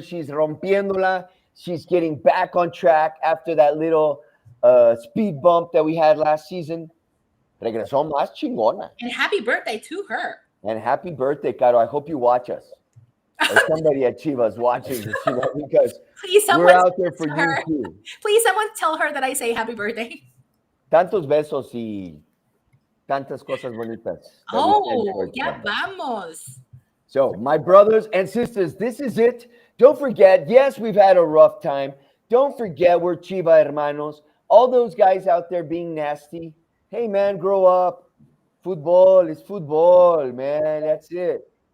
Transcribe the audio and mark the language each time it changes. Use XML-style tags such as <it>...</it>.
<en>She's</en> <es>rompiéndola.</es> <en>She's getting back on track after that little speed bump that we had last season.</en> <es>Regresó más chingona.</es> <en>And happy birthday to her. And happy birthday, Caro. I hope you watch us. Or somebody at Chivas watching this, because we're out there for you too. Please, someone tell her that I say happy birthday.</en> <es>Tantos besos y tantas cosas bonitas. Oh, ya vamos.</es> <en>So, my brothers and sisters, this is it. Don't forget, yes, we've had a rough time. Don't forget, we're Chiva</en> <es>hermanos.</es> <en>All those guys out there being nasty. Hey, man, grow up. Football is football, man. That's it.</en>